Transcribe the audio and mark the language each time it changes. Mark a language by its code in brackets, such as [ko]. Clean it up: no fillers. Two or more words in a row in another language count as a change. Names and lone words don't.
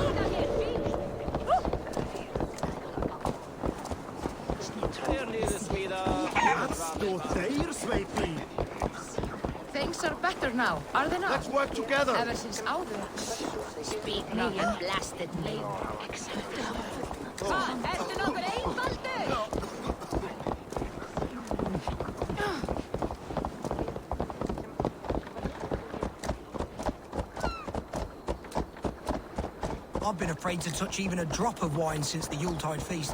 [en] Things are better now, are they not? Let's work together. Ever since Eivor. Speak now, you blasted name. [is] Ertu nokkur einfaldur? [en] I've been afraid to touch even a drop of wine since the Yuletide feast.